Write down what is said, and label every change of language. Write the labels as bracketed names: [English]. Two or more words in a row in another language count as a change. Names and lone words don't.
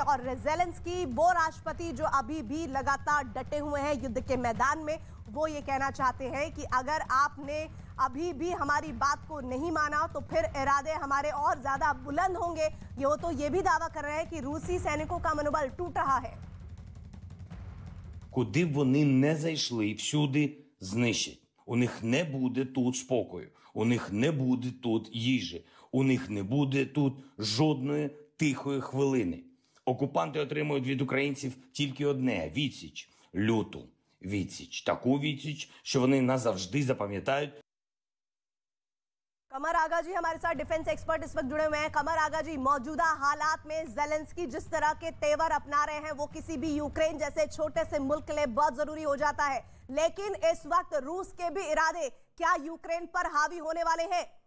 [Hindi] और जेलेंस्की वो राष्ट्रपति जो अभी भी लगातार डटे हुए हैं युद्ध के मैदान में। वो ये कहना चाहते हैं कि अगर आपने अभी भी हमारी बात को नहीं माना तो फिर इरादे हमारे और ज्यादा बुलंद होंगे। ये भी दावा कर रहे हैं कि रूसी सैनिकों का मनोबल टूट रहा है। [Ukrainian] Куди б вони не зайшли, всюди знищать. У них не буде тут спокою, у них не буде тут їжі, у них не буде тут жодної тихої хвилини. Окупанти отримують від українців тільки одне – відсіч, люту відсіч. Таку відсіч, що вони назавжди запам'ятають. [Hindi] कमर आगा जी हमारे साथ [English] defense expert [Hindi] इस वक्त जुड़े हुए हैं। कमर आगा जी, मौजूदा हालात में जेलेंस्की जिस तरह के तेवर अपना रहे हैं वो किसी भी यूक्रेन जैसे छोटे से मुल्क के लिए बहुत जरूरी हो जाता है, लेकिन इस वक्त रूस के भी इरादे क्या यूक्रेन पर हावी होने वाले हैं?